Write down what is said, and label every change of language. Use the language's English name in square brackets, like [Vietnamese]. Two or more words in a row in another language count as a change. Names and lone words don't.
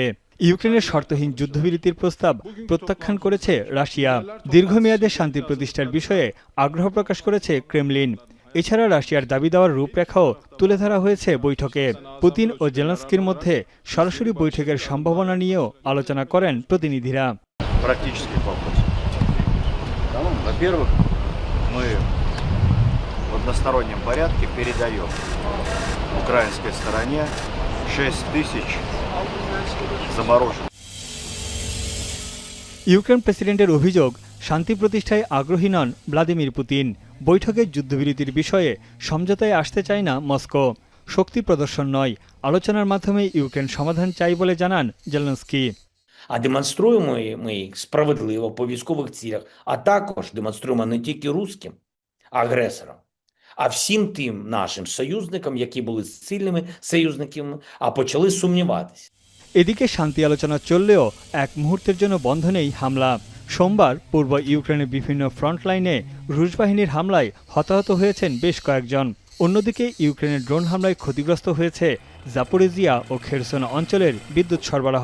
[Bangla] ইউক্রেনের শর্তহীন যুদ্ধবিরতির প্রস্তাব প্রত্যাখ্যান করেছে রাশিয়া। দীর্ঘমেয়াদে শান্তি প্রতিষ্ঠার বিষয়ে আগ্রহ প্রকাশ করেছে ক্রেমলিন। এছাড়া রাশিয়ার দাবি দেওয়ার রূপরেখাও তুলে ধরা হয়েছে বৈঠকে। পুতিন ও জেলেনস্কির মধ্যে সরাসরি বৈঠকের সম্ভাবনা নিয়েও আলোচনা করেন প্রতিনিধিরা। [Russian] Во-первых, мы в одностороннем порядке передаем украинской стороне 6000 замороженных. [Bangla] ইউক্রেন প্রেসিডেন্টের অভিযোগ, শান্তি প্রতিষ্ঠায় আগ্রহী নন ভ্লাদিমির পুতিন। বৈঠকে যুদ্ধবিরতির বিষয়ে সমঝোতায় আসতে চায় না মস্কো। শক্তি প্রদর্শন নয়, আলোচনার মাধ্যমে ইউক্রেন সমাধান চাই বলে জানান জেলেনস্কি। [Ukrainian] А демонструємо ми їх справедливо по військових цілях, а також демонструємо не тільки руським агресорам, а всім тим нашим союзникам, які були сильними союзниками, а почали сумніватися. [Bangla] এদিকে শান্তি আলোচনা চললেও এক মুহূর্তের জন্য বন্ধ নেই হামলা। সোমবার পূর্ব ইউক্রেনের বিভিন্ন ফ্রন্টলাইনে রুশ বাহিনীর হামলায় হতাহত হয়েছেন বেশ কয়েকজন। অন্যদিকে ইউক্রেনের ড্রোন হামলায় ক্ষতিগ্রস্ত হয়েছে জাপোরিজিয়া ও খেরসন অঞ্চলের বিদ্যুৎ সরবরাহ।